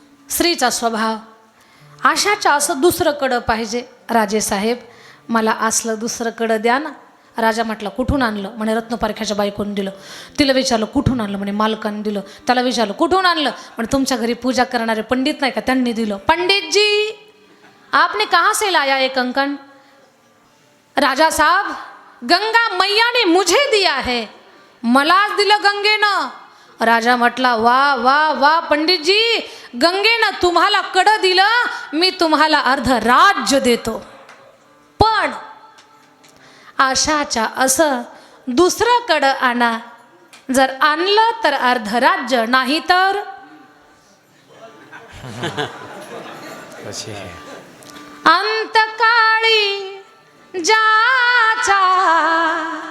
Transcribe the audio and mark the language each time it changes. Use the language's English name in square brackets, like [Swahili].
[Marathi] स्त्रीचा स्वभाव आशाच्या असं दुसरं कडं पाहिजे. राजेसाहेब मला असलं दुसरं कडं द्या ना. राजा म्हटला कुठून आणलं? म्हणे रत्नपारख्याच्या बायकोने दिलं. तिला विचारलं कुठून आणलं? म्हणे मालकाने दिलं. त्याला विचारलं कुठून आणलं? म्हणे तुमच्या घरी पूजा करणारे पंडित नाही का, त्यांनी दिलं. [Hindi] पंडित जी आपने कहाँ से लाया ये कंकण? राजा साहब गंगा मैया ने मुझे दिया है, [Marathi] मलाच दिलं गंगेनं. राजा म्हटला वा वा वा पंडितजी, गंगेनं तुम्हाला कडं दिलं, मी तुम्हाला अर्ध राज्य देतो. पण आशाच्या असं दुसरं कडं आणा. जर आणलं तर अर्ध राज्य, नाही तर अंतकाळी जाचा.